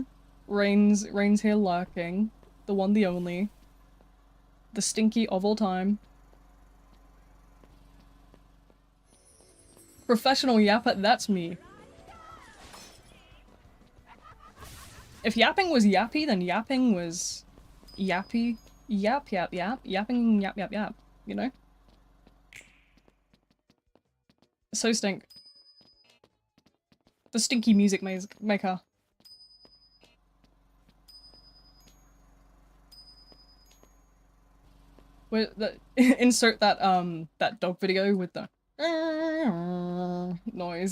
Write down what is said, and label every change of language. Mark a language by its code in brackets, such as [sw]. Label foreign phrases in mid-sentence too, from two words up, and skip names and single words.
[en] Rain's here lurking. The one, the only. The stinky of all time. Professional yapper, that's me. If yapping was yappy, then yapping was yappy. Yap, yap, yap. Yapping, yap, yap, yap. You know? So stink. The stinky music maker. Where the insert that that dog video with the noise.